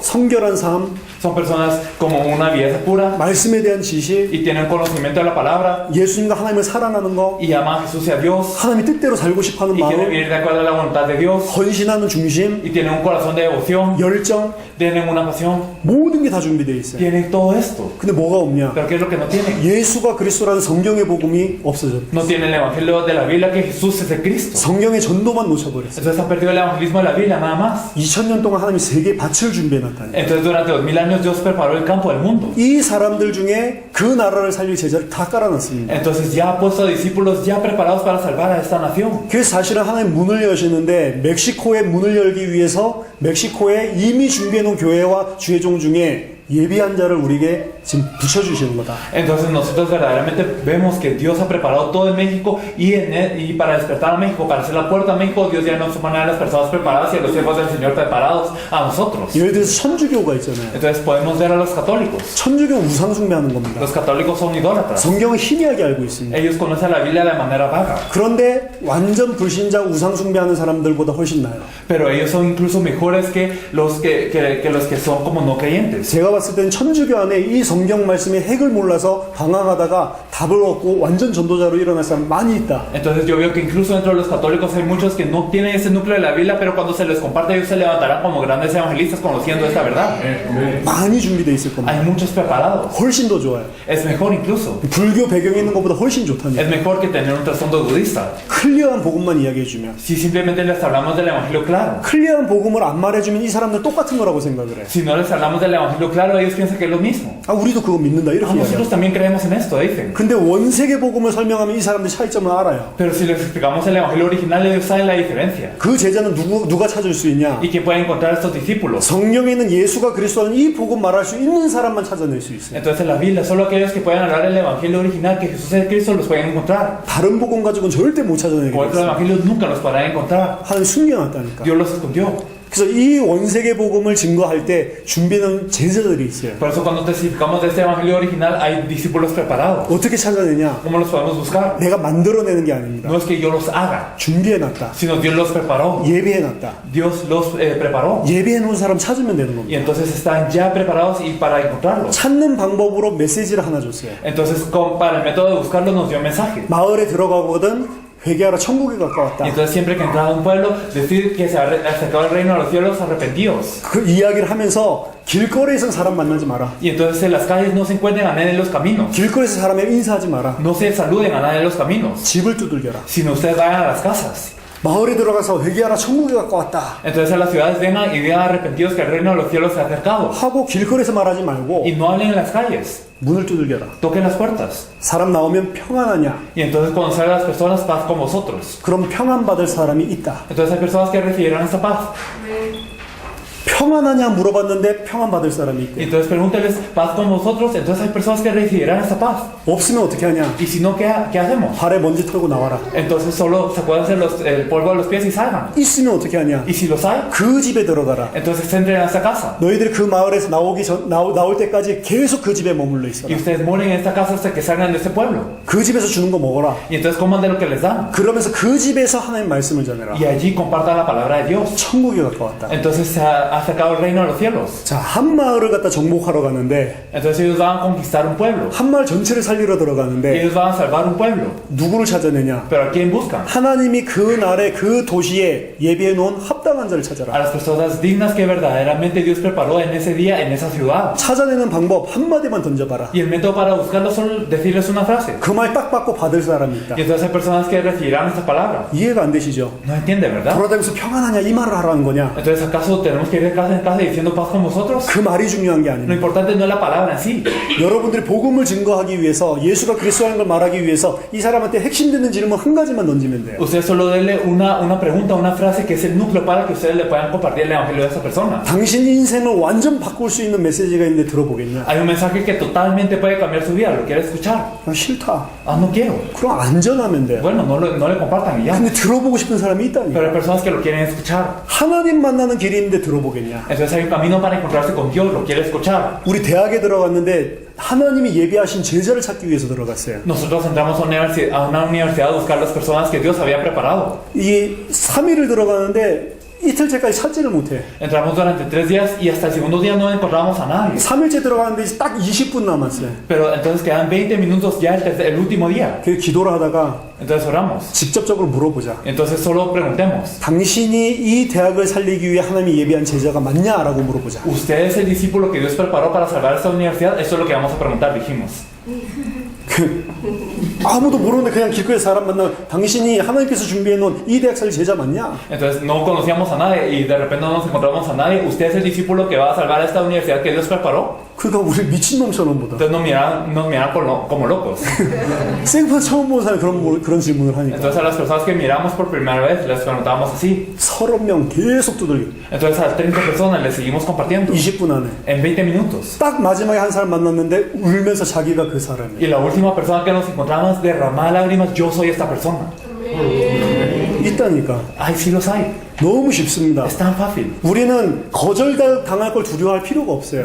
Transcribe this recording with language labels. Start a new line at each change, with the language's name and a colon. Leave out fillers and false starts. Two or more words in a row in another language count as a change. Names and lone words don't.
Korean: 성결한 삶,
Spanish: Son personas como una vida pura
Korean: 말씀에 대한 지식,
Spanish: y tienen conocimiento de la palabra
Korean: 예수님과 하나님을 사랑하는 거,
Spanish: y aman a Jesús y a Dios
Korean: 하나님의 뜻대로 살고 싶어하는
Spanish: y quieren
Korean: 마음,
Spanish: vivir de acuerdo a la voluntad de Dios
Korean: 헌신하는 중심,
Spanish: y tienen un corazón de devoción,
Korean: 열정,
Spanish: tienen una pasión,
Korean: 모든 게 다 준비되어 있어요.
Spanish: tienen todo esto.
Korean: 근데 뭐가 없냐?
Spanish: Pero ¿qué es lo que no tienen?
Korean: 예수가 그리스도라는 성경의 복음이 없어졌어요.
Spanish: No tienen el evangelio de la Biblia que Jesús es el Cristo.
Korean: 성경의 전도만 놓쳐버렸어요.
Spanish: Entonces han perdido el evangelismo de la Biblia nada más.
Korean: 2000년 동안 하나님이 세계에 밭을 준비해놨다니.
Spanish: Entonces durante 2000 años Dios preparó el campo del mundo.
Korean: 이 사람들 중에 그 나라를 살릴 제자를 다 깔아놨습니다.
Spanish: Entonces ya ha puesto discípulos ya preparados para salvar a esta nación.
Korean: 그래서 사실은 하나님 문을 여시는데 멕시코의 문을 열기 위해서 멕시코에 이미 준비해놓은 교회와 주의종 중에 예비한 자를 우리에게 지금 붙여주시는 거다.
Spanish: Entonces nosotros verdaderamente vemos que Dios ha preparado todo en México y para despertar a México, para hacer la puerta a México, Dios ya nos pone a las personas preparadas y a los siervos del Señor preparados a nosotros.
Korean: 예를 들어서 천주교가 있잖아요.
Spanish: Entonces podemos ver a los católicos.
Korean: 천주교 우상 숭배하는 겁니다.
Spanish: Los católicos son idólatras.
Korean: 성경을 희미하게 알고 있습니다.
Spanish: Ellos conocen la Biblia de manera vaga.
Korean: 그런데 완전 불신자 우상 숭배하는 사람들보다 훨씬 나아요.
Spanish: Pero ellos son incluso mejores que los que son como no creyentes.
Korean: 제가 봤을 때는 천주교 안에 이 성경 말씀의 핵을 몰라서 방황하다가 답을 얻고 완전 전도자로 일어날 사람 많이 있다.
Spanish: Entonces yo veo que incluso dentro de los católicos hay muchos que no tienen ese núcleo de la Biblia, pero cuando se les comparte ellos se levantarán como grandes evangelistas conociendo esta verdad.
Korean: 많이 준비되어 있을 겁니다.
Spanish: Hay muchos preparados.
Korean: 훨씬 더 좋아요.
Spanish: Es mejor incluso.
Korean: 불교 배경에 있는 것보다 훨씬 좋다니.
Spanish: Es mejor que tener un trasfondo budista.
Korean: 클리어한 복음만 이야기해주면,
Spanish: Si simplemente les hablamos del evangelio claro.
Korean: 클리어한 복음을 안 말해주면 이 사람들 똑같은 거라고 생각을 해.
Spanish: Si no les hablamos del evangelio claro, ellos piensan que es lo mismo.
Korean: 아, 우리도 그거 믿는다 이렇게
Spanish: Nosotros
Korean: 이야기해요.
Spanish: también creemos en esto, dicen.
Korean: 근데 원세계 복음을 설명하면 이 사람들 차이점을 알아요.
Spanish: Pero si les explicamos el evangelio original, ellos saben la diferencia.
Korean: 그 제자는 누가 찾을 수 있냐?
Spanish: ¿Y quién puede encontrar a estos discípulos?
Korean: 성경에 있는 예수가 그리스도는 이 복음 말할 수 있는 사람만 찾아낼 수 있어요.
Spanish: Entonces en la Biblia, solo aquellos que puedan hablar el evangelio original, que Jesús es Cristo, los pueden encontrar.
Korean: 다른 복음 가지고는 절대 못
Spanish: Por
Korean: 찾아내겠어요.
Spanish: otros evangelios nunca los podrán encontrar.
Korean: 하나님 숨겨놨다니까.
Spanish: Dios los escondió.
Korean: 그래서 이 원세계 복음을 증거할 때 준비는 제자들이 있어요.
Spanish: Por eso cuando testificamos de este evangelio original, hay discípulos preparados.
Korean: 어떻게 찾아내냐?
Spanish: ¿Cómo los podemos buscar?
Korean: 내가 만들어내는 게 아닙니다.
Spanish: No es que yo los haga,
Korean: 준비해놨다.
Spanish: sino Dios los preparó.
Korean: 예비해놨다.
Spanish: Dios los preparó.
Korean: 예비해놓은 사람 찾으면 되는
Spanish: Y
Korean: 겁니다.
Spanish: entonces están ya preparados y para encontrarlos.
Korean: 찾는 방법으로 메시지를 하나 줬어요.
Spanish: Entonces para el método de buscarlos nos dio un mensaje.
Korean: 마을에 들어가거든 회개하라 천국에 가까웠다.
Spanish: Y entonces siempre que entraba a un pueblo, decir que se ha acercado el reino de los cielos arrepentidos.
Korean: 그 이야기를 하면서 길거리에서 사람 만나지 마라.
Spanish: Y entonces en las calles no se encuentren a nadie en los caminos.
Korean: 길거리에서 사람에 인사하지 마라.
Spanish: No se saluden a nadie en los caminos.
Korean: 집을 두들겨라.
Spanish: Sino ustedes vayan a las casas.
Korean: 마을에 들어가서 회개하라 천국에 가까웠다.
Spanish: Entonces a las ciudades vengan y digan arrepentidos que el reino de los cielos se ha acercado.
Korean: 하고 길거리에서 말하지 말고
Spanish: Y no hablen en las calles.
Korean: 문을 두들겨라.
Spanish: Toquen las puertas.
Korean: 사람 나오면 평안하냐?
Spanish: Y entonces cuando salgan las personas, paz con vosotros.
Korean: 그럼 평안 받을 사람이 있다.
Spanish: Entonces hay personas que recibirán esta paz.
Korean: 평안하냐 물어봤는데 평안 받을 사람이
Spanish: Y
Korean: 있대.
Spanish: entonces pregúntenles paz con vosotros. Entonces hay personas que recibirán esta paz.
Korean: 없으면 어떻게 하냐?
Spanish: Y si no, ¿qué hacemos?
Korean: 발에 먼지 털고 나와라.
Spanish: Entonces solo se pueden hacer el polvo a los pies y salgan.
Korean: 있으면 어떻게 하냐?
Spanish: Y si los hay,
Korean: 그 집에 들어가라.
Spanish: entonces entren a esta casa.
Korean: 너희들이 그 마을에서 나올 때까지 계속 그 집에 머물러 있어라.
Spanish: Y ustedes moren en esta casa hasta que salgan de este pueblo.
Korean: 그 집에서 주는 거 먹어라.
Spanish: Y entonces coman de lo que les dan.
Korean: 그러면서 그 집에서 하나님 말씀을 전해라.
Spanish: Y allí compartan la palabra de Dios.
Korean: 천국에 가까웠다.
Spanish: Entonces se ha acercado el reino de los cielos.
Korean: 자, 한 마을을 갖다 정복하러 가는데
Spanish: Entonces ellos van a conquistar un pueblo.
Korean: 한 마을 전체를 살리러 들어가는데
Spanish: Ellos van a salvar un pueblo.
Korean: 누구를 찾아내냐?
Spanish: Pero ¿a quién buscan?
Korean: 하나님이 그 날에 그 도시에 예비해 놓은 합당한 자를
Spanish: A
Korean: 찾아라.
Spanish: las personas dignas que verdaderamente Dios preparó en ese día, en esa ciudad.
Korean: 찾아내는 방법 한마디만 던져봐라.
Spanish: Y el método para buscarlos solo decirles una frase.
Korean: 그 말 딱 받고 받을 사람이 있다.
Spanish: Y entonces hay personas que recibirán esta palabra.
Korean: 이해가 안 되시죠?
Spanish: No entiende, ¿verdad?
Korean: 돌아다니면서 평안하냐 이 말을 하라는 거냐?
Spanish: Entonces, ¿acaso tenemos que ir de casa en casa diciendo paz con vosotros?
Korean: 그 말이 중요한 게
Spanish: Lo
Korean: 아닙니다.
Spanish: importante no es la palabra en sí.
Korean: 여러분들이 복음을 증거하기 위해서 예수가 그리스도라는 걸 말하기 위해서 이 사람한테 핵심 되는 질문 한 가지만 던지면 돼요.
Spanish: Usted solo denle una pregunta, una frase que es el núcleo para que ustedes le puedan compartir el evangelio de esa persona.
Korean: 당신 인생을 완전 바꿀 수 있는 메시지가 있는데 들어보겠냐?
Spanish: Hay un mensaje que totalmente puede cambiar su vida. ¿Lo quiere escuchar?
Korean: 아, 싫다.
Spanish: Ah, no quiero.
Korean: 그럼 안전하면 돼요.
Spanish: Bueno, no le compartan y ya.
Korean: 근데 들어보고 싶은 사람이 있다니.
Spanish: Pero hay personas que lo quieren escuchar.
Korean: 하나님 만나는 길이 있는데 들어보겠냐?
Spanish: Entonces hay un camino para encontrarse con Dios. ¿Lo quiere escuchar?
Korean: 우리 대학에 들어갔는데 하나님이 예비하신 제자를 찾기 위해서 들어갔어요.
Spanish: Nosotros entramos a una universidad a buscar las personas que Dios había preparado.
Korean: 이 3일을 들어가는데 이틀째까지 찾지를 못해.
Spanish: Entramos durante 3 días y hasta el segundo día no encontramos a nadie.
Korean: 3일째 들어가는데 이제 딱 20분 남았어요.
Spanish: Pero entonces quedan 20 minutos ya el último día.
Korean: 그 기도를 하다가
Spanish: Entonces oramos.
Korean: 직접적으로 물어보자.
Spanish: Entonces solo preguntemos.
Korean: 당신이 이 대학을 살리기 위해 하나님이 예비한 제자가 맞냐라고 물어보자.
Spanish: ¿Usted es el discípulo que Dios preparó para salvar esta universidad? Eso es lo que vamos a preguntar, dijimos.
Korean: 아무도 모르는데 그냥 길거리에 사람 만나면 당신이 하나님께서 준비해 놓은 이 대학 살릴 제자 맞냐?
Spanish: Entonces no conocíamos a nadie y de repente no nos encontramos a nadie. ¿Usted es el discípulo que va a salvar esta universidad que Dios preparó?
Korean: 그러니까 우리 미친놈처럼 보다.
Spanish: Entonces nos miran como locos.
Korean: 생판 처음 본 사람이 그런 질문을 하니까.
Spanish: Entonces a las personas que miramos por primera vez les preguntábamos así.
Korean: 30명 계속 두들겨.
Spanish: Entonces a 30 personas les seguimos compartiendo.
Korean: 20분 안에.
Spanish: En 20 minutos.
Korean: 딱 마지막에 한 사람 만났는데 울면서 자기가 그 사람이에요.
Spanish: Y la última persona que nos encontramos derramaba lágrimas, yo soy esta persona.
Korean: 있다니까.
Spanish: Ay, sí los hay.
Korean: 너무 쉽습니다.
Spanish: Es tan fácil.
Korean: 우리는 거절당할 걸 두려워할 필요가 없어요.